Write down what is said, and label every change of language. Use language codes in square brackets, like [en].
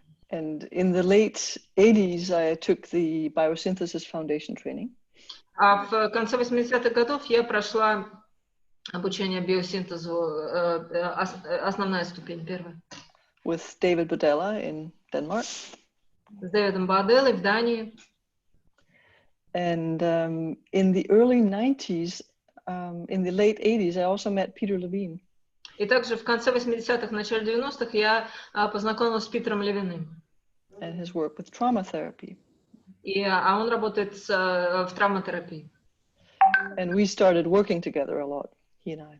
[en] And in the late 80s, I took the biosynthesis foundation training. [ru] А в конце 80-х годов я прошла обучение биосинтезу, основная ступень, первая. [en] With David Bodella in Denmark. [ru] С Дэвидом Боделлой в Дании. [en] And in the early 90s, in the late 80s, I also met Peter Levine. [ru] И также в конце 80-х, начале 90-х я познакомилась с Питером Левиным. [en] And his work with trauma therapy. [ru] А он работает в травматерапии. [en] And we started working together a lot, he and I.